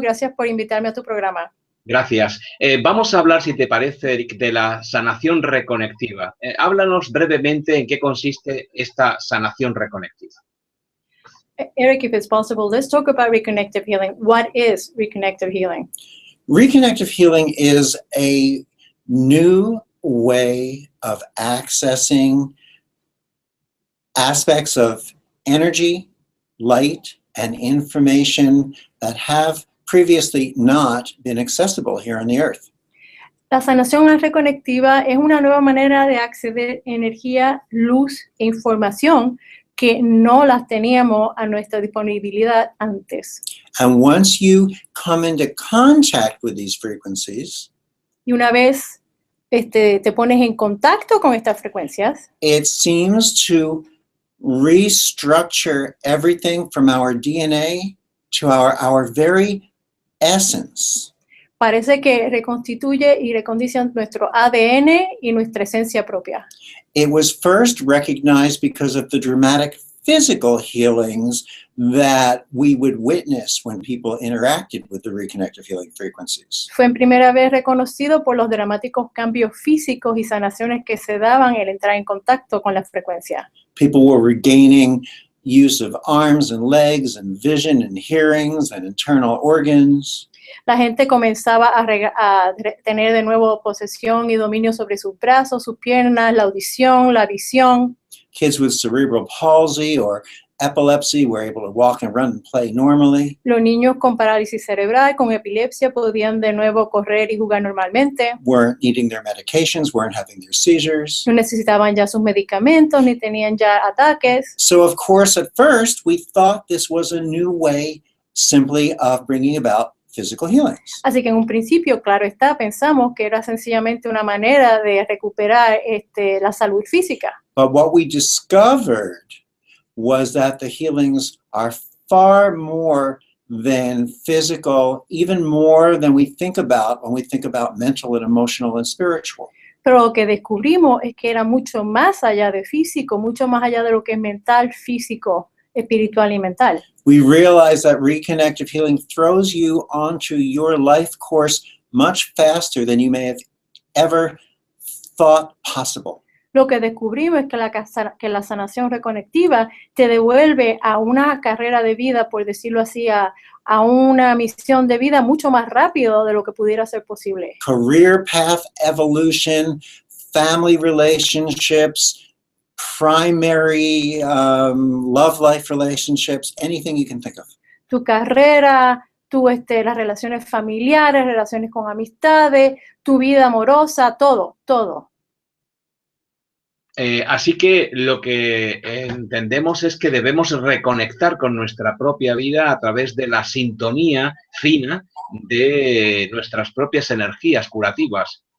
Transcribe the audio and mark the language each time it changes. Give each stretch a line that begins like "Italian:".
Spanish: Gracias por invitarme a tu programa. Gracias. Vamos a hablar, si te parece, Eric, de la sanación reconectiva. Háblanos brevemente en qué consiste esta sanación reconectiva.
English: Eric, if it's possible, let's talk about reconnective healing. What is reconnective healing? Reconnective healing is a new way of accessing aspects of energy, light, and information that have previously not been accessible here on the earth.
Spanish: La sanación reconectiva es una nueva manera de acceder a energía, luz e información que no las teníamos a nuestra disponibilidad antes.
English: And once you come into contact with these frequencies,
Spanish: y una vez te pones en contacto con estas frecuencias,
English: it seems to restructure everything from our DNA to our very essence.
Spanish: Parece que reconstituye y recondiciona nuestro ADN y nuestra esencia propia.
English: It was first recognized because of the dramatic physical healings that we would witness when people interacted with the reconnective healing frequencies.
Spanish: Fue en primera vez reconocido por los dramáticos cambios físicos y sanaciones que se daban al entrar en contacto con la frecuencia.
English: People were regaining use of arms and legs and vision and hearings and internal organs.
Spanish: La gente comenzaba a tener de nuevo posesión y dominio sobre sus brazos, sus piernas, la audición, la visión.
English: Kids with cerebral palsy or epilepsy were able to walk and run and play normally.
Spanish: Los niños con parálisis cerebral, con epilepsia, podían de nuevo correr y jugar normalmente.
English: Weren't needing their medications, weren't having their seizures.
Spanish: No necesitaban ya sus medicamentos, ni tenían ya ataques.
English: So of course, at first, we thought this was a new way simply of bringing about physical healings.
Spanish: Así que en un principio, claro está, pensamos que era sencillamente una manera de recuperar la salud física.
English: But what we discovered was that the healings are far more than physical, even more than we think about when we think about mental and emotional and spiritual.
Spanish: Pero lo que descubrimos es que era mucho más allá de físico, mucho más allá de lo que es mental, físico, espiritual y mental.
English: We realize that reconnective healing throws you onto your life course much faster than you may have ever thought possible.
Spanish: Lo que descubrimos es que la sanación reconectiva te devuelve a una carrera de vida, por decirlo así, a una misión de vida mucho más rápido de lo que pudiera ser posible.
English: Career path evolution, family relationships, primary love life relationships, anything you can think of.
Spanish: Tu carrera, las relaciones familiares, relaciones con amistades, tu vida amorosa, todo. Así que lo que entendemos es que debemos reconectar con nuestra propia vida a través de la sintonía fina de nuestras propias energías curativas.